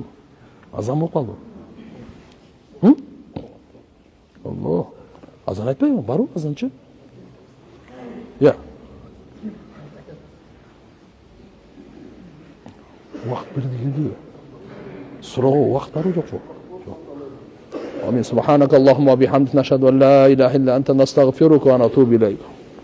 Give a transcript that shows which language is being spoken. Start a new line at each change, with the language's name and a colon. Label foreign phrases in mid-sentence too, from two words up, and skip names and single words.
Kyrgyz: Азан болуп калды. Алло. Азан айтпайбы? Барбы азанчы? Я. Вакыт бирди келди. Суроо вакыттары жокпу? Амин.
Arabic: سبحانك اللهم وبحمدك نشهد أن لا إله إلا أنت نستغفرك ونتوب إليك.